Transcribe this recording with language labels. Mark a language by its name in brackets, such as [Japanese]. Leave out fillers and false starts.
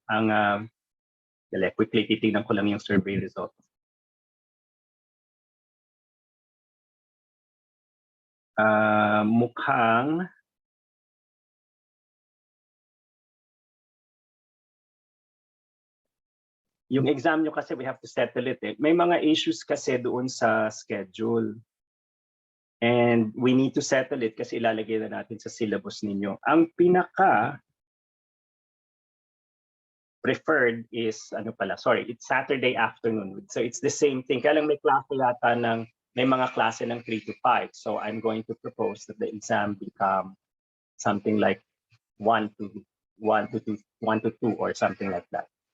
[Filipino] Ang quickly titignan ko lang yung survey results. Mukhang yung exam nyo kasi [English] we have to settle it. [Filipino] May mga issues kasi doon sa schedule. [English] And we need to settle it [Filipino] kasi ilalagay na natin sa syllabus ninyo. [English] Ang pinaka preferred is, it's Saturday afternoon. So it's the same thing. [Filipino] Kaya lang may klase yata may mga klase ng 3 to 5. [English] So I'm going to propose that the exam become something like 1 to 2 or something like that.